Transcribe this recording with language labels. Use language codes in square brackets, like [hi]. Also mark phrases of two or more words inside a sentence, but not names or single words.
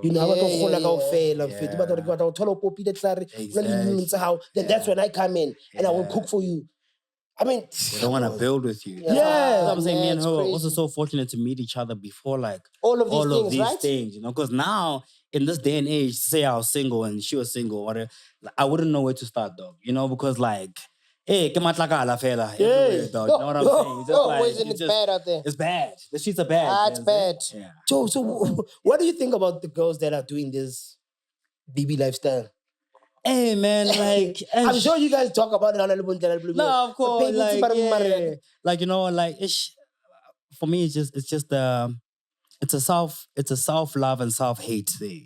[en] You know, then that's when I come in and I will cook for you. I mean, they don't want to build with you. Yeah. I'm saying, me and her are also so fortunate to meet each other before, like, all of these right? things, you know, because now, in this day and age, say I was single and she was single, whatever, I wouldn't know where to start, dog, you know, because, like, [nso] hey, ke matlaka la fela, [en] everywhere, dog, you know what I'm saying? It's just like, it's bad out there. It's bad. The streets are bad. It's bad. Yeah. So, what do you think about the girls that are doing this BB lifestyle? Hey, man, like... I'm sure you guys talk about it on the No, of course, like, you know, like, for me, it's just it's a self-love and self-hate thing.